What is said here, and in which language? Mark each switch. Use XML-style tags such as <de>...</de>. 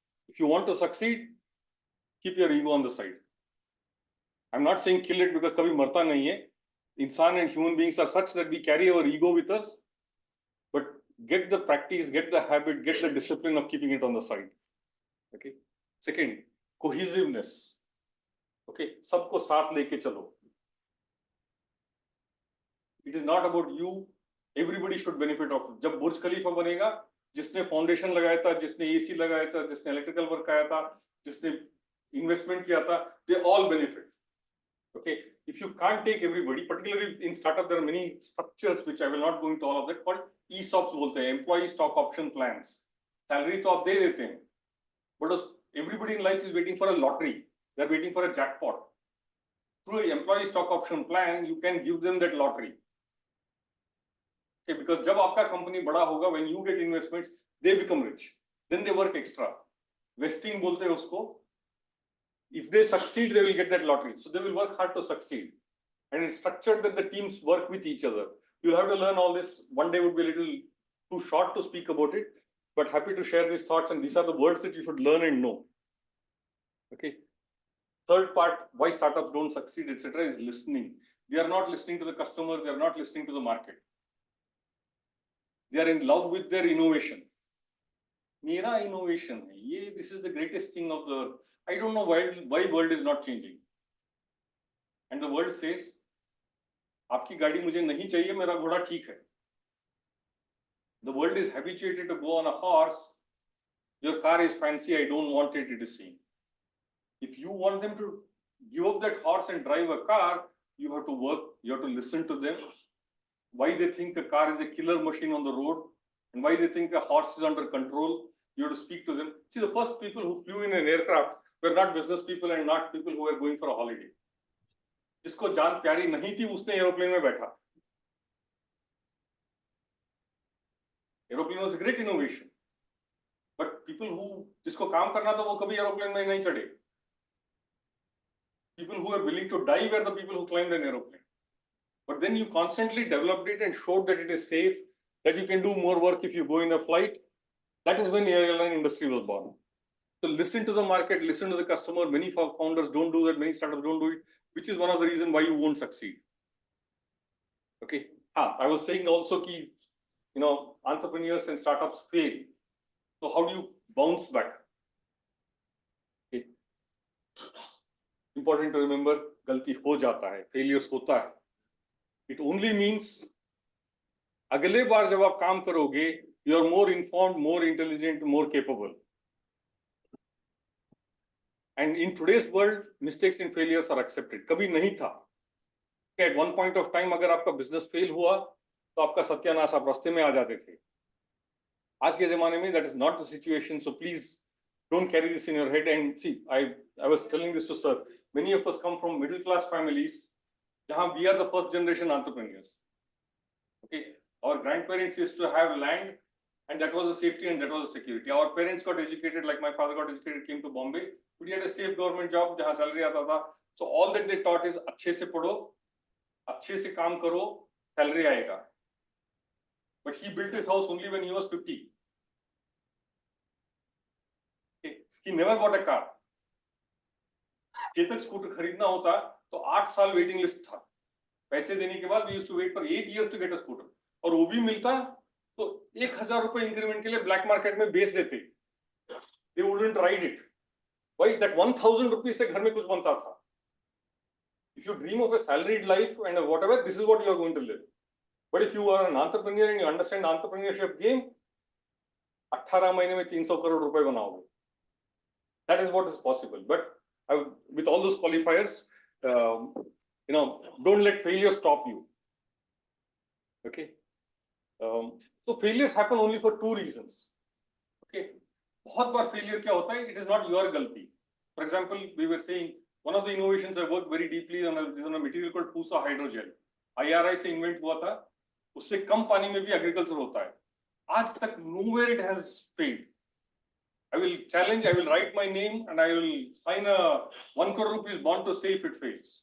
<en>If you want to succeed, keep your ego on the side. I'm not saying kill it because</en> <hi>कभी मरता नहीं है.</hi> <en>Insan and human beings are such that we carry our ego with us, but get the practice, get the habit, get the discipline of keeping it on the side. Okay. Second, cohesiveness.</en> <hi>Okay, सबको साथ लेके चलो.</hi> <en>It is not about you. Everybody should benefit of it.</en> <hi>जब बुर्ज खलीफा बनेगा, जिसने foundation लगाया था, जिसने एसी लगाया था, जिसने इलेक्ट्रिकल वर्क आया था, जिसने इन्वेस्टमेंट किया था,</hi> <en>they all benefit. Okay, if you can't take everybody, particularly in startup, there are many structures which I will not go into all of that, called ESOPs</en> <hi>बोलते हैं,</hi> <en>employee stock option plans. Salary</en> <hi>तो आप दे देते हैं,</hi> <en>but everybody in life is waiting for a lottery. They're waiting for a jackpot. Through an employee stock option plan, you can give them that lottery. Okay, because</en> <hi>जब आपका company बड़ा होगा,</hi> <en>when you get investments, they become rich. Then they work extra.</en> <hi>Vesting बोलते हैं उसको.</hi> <en>If they succeed, they will get that lottery. So they will work hard to succeed. And it's structured that the teams work with each other. You'll have to learn all this. One day would be a little too short to speak about it, but happy to share these thoughts. And these are the words that you should learn and know. Okay. Third part, why startups don't succeed, etc., is listening. They are not listening to the customer. They are not listening to the market. They are in love with their innovation.</en> <hi>मेरा innovation है ये,</hi> <en>this is the greatest thing of the, I don't know why world is not changing, and the world says</en> <hi>आपकी गाड़ी मुझे नहीं चाहिए, मेरा घोड़ा ठीक है.</hi> <en>The world is habituated to go on a horse. Your car is fancy, I don't want it, it is seen. If you want them to give up that horse and drive a car, you have to work, you have to listen to them. Why they think a car is a killer machine on the road, and why they think a horse is under control, you have to speak to them. See, the first people who flew in an aircraft were not business people and not people who were going for a holiday.</en> <hi>जिसको जान प्यारी नहीं थी उसने aeroplane में बैठा.</hi> <en>Aeroplane was a great innovation, but people who</en> <hi>जिसको काम करना था वो कभी एरोप्लेन में नहीं चढ़े.</hi> <en>People who are willing to die were the people who climbed an aeroplane. But then you constantly developed it and showed that it is safe, that you can do more work if you go in a flight. That is when the airline industry was born. So listen to the market, listen to the customer. Many founders don't do that, many startups don't do it, which is one of the reasons why you won't succeed. Okay. I was saying also key, entrepreneurs and startups fail. So how do you bounce back? Okay. Important to remember,</en> <hi>गलती हो जाता है, failures होता है.</hi> <en>It only means</en> <hi>अगले बार जब आप काम करोगे,</hi> <en>you are more informed, more intelligent, more capable. And in today's world, mistakes and failures are accepted.</en> <hi>कभी नहीं था.</hi> <en>At one point of time,</en> <hi>अगर आपका business fail हुआ, तो आपका सत्यानाश आप रास्ते में आ जाते थे. आज के ज़माने में</hi> <en>that is not the situation. So please don't carry this in your head. And see, I was telling this to sir. Many of us come from middle class families. जहाँ we are the first generation entrepreneurs. Okay, our grandparents used to have land, and that was a safety and that was a security. Our parents got educated, like my father got educated, came to Bombay. But he had a safe government job</en> <hi>जहाँ salary आता था.</hi> <en>So all that they taught is</en> <hi>अच्छे से पढ़ो, अच्छे से काम करो, salary आएगा.</hi> <en>But he built his house only when he was 50.</en> <hi>Okay.</hi> <en>He never bought a car.</en> <hi>Chetak scooter खरीदना होता तो 8 साल वेटिंग लिस्ट था. पैसे देने के बाद</hi> <en>we used to wait for 8 years to get a scooter.</en> <hi>और वो भी मिलता तो 1000 रुपए इंक्रीमेंट के लिए ब्लैक मार्केट में बेच देते.</hi> <en>They wouldn't ride it. Why? That 1000 rupees</en> <hi>से घर में कुछ बनता था.</hi> <en>If you dream of a salaried life and whatever, this is what you are going to live. But if you are an entrepreneur and you understand entrepreneurship game,</en> <hi>18 महीने में 300 करोड़ रुपए बनाओगे.</hi> <en>That is what is possible. But with all those qualifiers, don't let failure stop you. Okay. So failures happen only for 2 reasons. Okay.</en> <hi>बहुत बार failure क्या होता है?</hi> <en>It is not your</en> <hi>गलती.</hi> <en>For example, we were saying one of the innovations I worked very deeply on a material called Pusa hydrogel.</en> <hi>IRI से invent हुआ था. उससे कम पानी में भी agriculture होता है. आज तक</hi> <en>nowhere it has failed. I will challenge, I will write my name and I will sign a 1 crore rupees bond to say if it fails.</en>